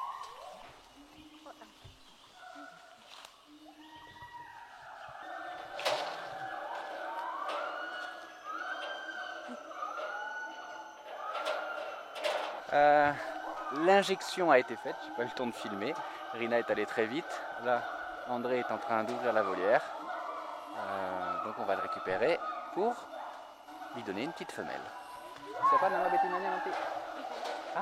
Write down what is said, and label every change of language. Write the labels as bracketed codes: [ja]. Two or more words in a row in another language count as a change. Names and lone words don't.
[fr] L'injection a été faite, j'ai pas eu le temps de filmer. Rina est allée très vite. Là, André est en train d'ouvrir la volière. Donc on va le récupérer pour lui donner une petite femelle. C'est pas [id] nama betinanya nanti? [fr] Hein?